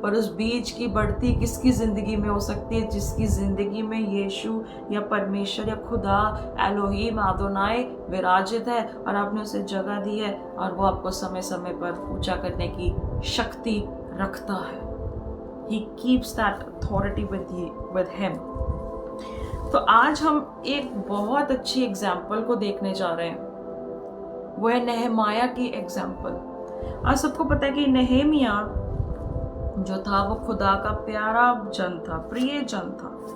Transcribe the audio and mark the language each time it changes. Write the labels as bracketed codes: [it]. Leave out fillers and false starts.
[hi] पर उस बीज की बढ़ती किसकी ज़िंदगी में हो सकती है? जिसकी ज़िंदगी में यीशु या परमेश्वर या खुदा एलोहीम आदोनाई विराजित है और आपने उसे जगह दी है और वो आपको समय समय पर ऊंचा करने की शक्ति रखता है। [en] He keeps that authority with him. [hi] तो आज हम एक बहुत अच्छी एग्जाम्पल को देखने जा रहे हैं, वो है नेहमाया की एग्जाम्पल। आज सबको पता है कि नेहेमिया जो था वो खुदा का प्यारा जन था, प्रिय जन था।